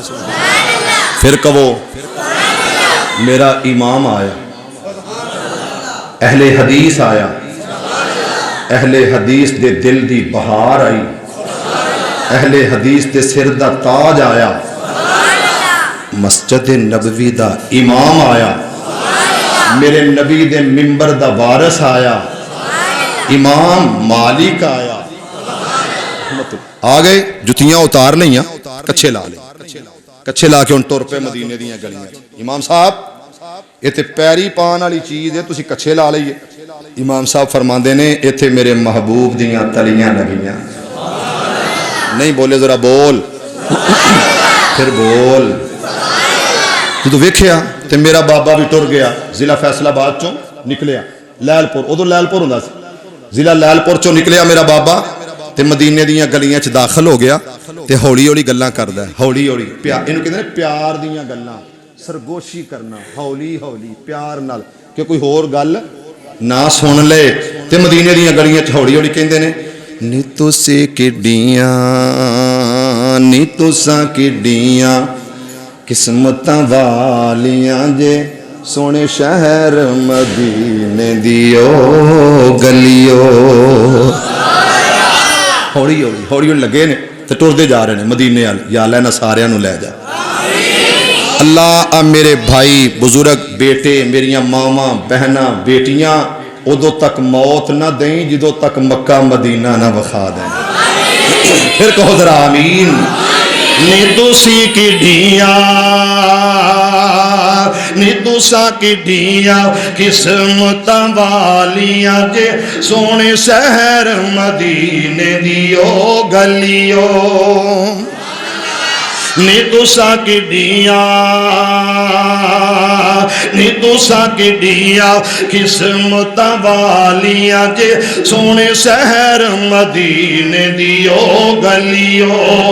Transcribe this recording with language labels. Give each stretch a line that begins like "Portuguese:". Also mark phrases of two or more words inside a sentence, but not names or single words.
Punjabi: پھر کہو میرا امام آیا, اہل حدیث آیا, اہل حدیث دے دل دی بہار آئی, اہل حدیث دے سر دا تاج آیا, مسجد نبوی دا امام آیا, میرے نبی دے منبر دا وارث آیا, امام مالک آیا. آ گئے جتیاں اتار لئیاں, کچھے لا لیں, کچھے لا کے ان ٹور پہ مدینے دیاں گلیاں. امام صاحب یہ تے پیری پان والی چیز ہے, تسی کچھے لا لئیے. امام صاحب فرماندے نے ایتھے میرے محبوب دیاں تلیاں لگیاں. نہیں بولے ذرا بول, پھر بول. جدو ویکھیا تے میرا بابا بھی ٹر گیا, ضلع فیصل آباد چوں نکلیا, لیل پور, ادو لیل پور ہوندا سی, ضلع لیل پور چوں نکلیا میرا بابا تے مدینے دیاں گلیاں چ داخل ہو گیا تے ہولی ہولی گلاں کردا ہے, ہولی ہولی پیار, اینو کہندے نے پیار دیاں گلاں, سرگوشی کرنا ہولی ہولی پیار نال کہ کوئی ہور گل نہ سن لے. تے مدینے دیاں گلیاں چ ہولی ہولی کہندے نے نی تسی کڈیاں نی تساں کڈیاں قسمتاں والیاں جے سونے شہر مدینے دیو گلیو. ہولی ہولی ہولی ہولی لگے نے تے ٹردے جا رہے نے مدینے وال, یا اللہ نہ ساریاں نو لے جا. اللہ میرے بھائی بزرگ بیٹے, میریاں ماواں بہناں بیٹیاں ادو تک موت نہ دیں جدو تک مکہ مدینہ نہ وکھا دیں. پھر کہو ذرا آمین. نی تسی کڈیاں نی تساں کڈیاں قسمتاں والیاں جے سونے شہر مدینے دیو گلیو. نی تساں کڈیاں نی تساں کڈیاں قسمتاں والیاں جے سونے شہر مدینے دیو گلیو.